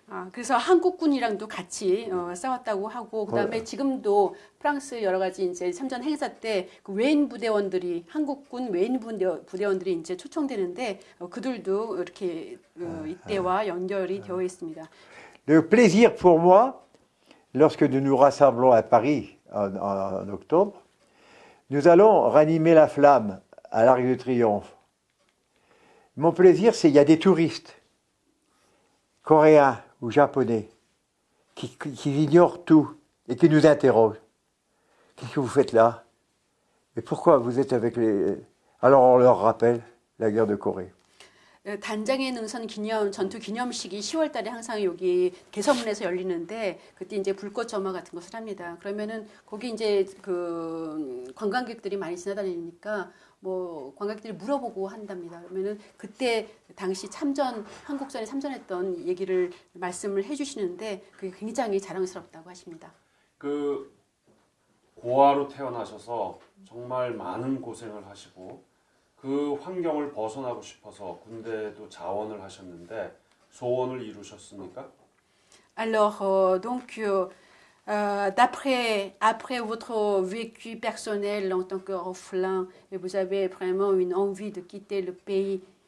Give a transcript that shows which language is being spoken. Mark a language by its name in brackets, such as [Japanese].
[Korean] 그래서 한국군이랑도 같이 싸웠다고 하고 그다음에 지금도 프랑스 여러 가지 이제 참전 행사 때 그 외인 부대원들이 한국군 외인 부대원들이 이제 초청되는데 그들도 이렇게 이때와 연결이 되어 있습니다. [French] Le plaisir pour moi, lorsque nous nous rassemblons à Paris en octobre, nous allons ranimer la flamme à l'Arc de Triomphe. Mon plaisir, c'est qu'il y a des touristes coréens ou japonais qui ignorent tout et qui nous interrogent. Qu'est-ce que vous faites là? Et pourquoi vous êtes avec les... Alors on leur rappelle la guerre de Corée. [Korean] 단장의 능선 전투 기념식이 10월 달에 항상 여기 개선문에서 열리는데 그때 이제 불꽃 점화 같은 것을 합니다. 그러면은 거기 이제 그 관광객들이 많이 지나다니니까 뭐 관광객들이 물어보고 한답니다. 그러면은 그때 당시 한국전에 참전했던 얘기를 말씀을 해주시는데 그게 굉장히 자랑스럽다고 하십니다. 그 고아로 태어나셔서 정말 많은 고생을 하시고 그 환경을 벗어나고 싶어서 군대도 자원을 하셨는데 소원을 이루셨습니까? [French] Alors donc après votre vécu personnel en tant qu'orphelin, vous avez vraiment une envie de quitter le pays.